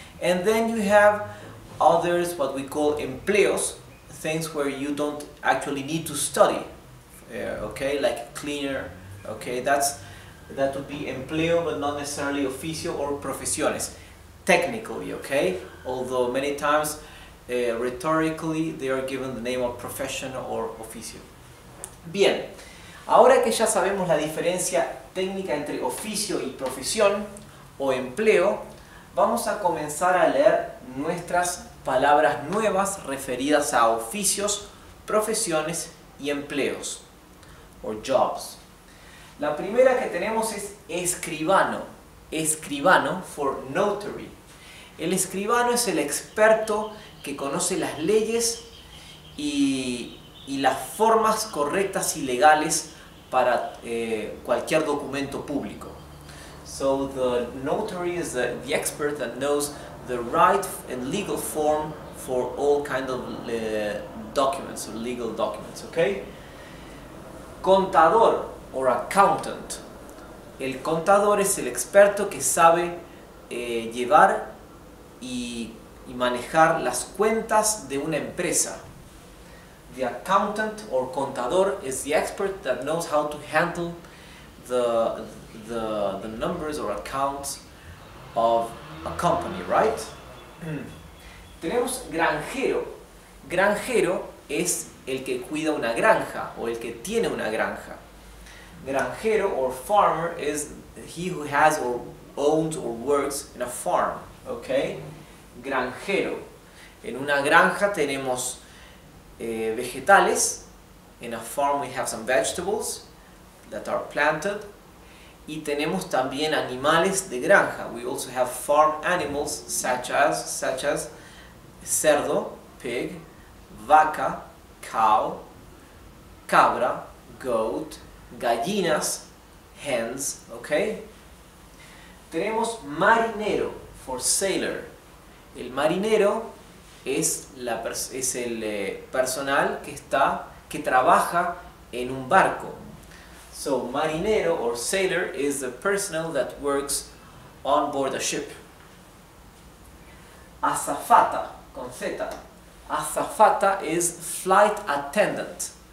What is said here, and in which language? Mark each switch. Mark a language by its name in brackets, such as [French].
[English] And then you have others, what we call empleos, things where you don't actually need to study, okay, like cleaner, okay, that would be empleo, but not necessarily oficio or profesiones, technically, okay, although many times rhetorically they are given the name of profession or oficio. [Spanish] Bien, ahora que ya sabemos la diferencia técnica entre oficio y profesión o empleo, vamos a comenzar a leer nuestras palabras nuevas referidas a oficios, profesiones y empleos, o jobs. La primera que tenemos es escribano. Escribano [English] for notary. [Spanish] El escribano es el experto que conoce las leyes y las formas correctas y legales para cualquier documento público. [English] So the notary is the expert that knows the right and legal form for all kind of documents or legal documents, okay? Contador or accountant. [Spanish] El contador es el experto que sabe llevar y manejar las cuentas de una empresa. [English] The accountant or contador is the expert that knows how to handle the numbers or accounts of a company, right? [Spanish] Tenemos granjero. Granjero es el que cuida una granja o el que tiene una granja. [English] Granjero or farmer is he who has or owns or works in a farm, okay? [Spanish] Granjero. En una granja tenemos vegetales. [English] In a farm we have some vegetables that are planted. [Spanish] Y tenemos también animales de granja. [English] We also have farm animals such as cerdo, pig, vaca, cow, cabra, goat, gallinas, hens, okay? [Spanish] Tenemos marinero [English] for sailor. [Spanish] El marinero es el personal que trabaja en un barco. [English] So marinero or sailor is the personnel that works on board a ship. Azafata, [Spanish] con Z. [English] Azafata is flight attendant.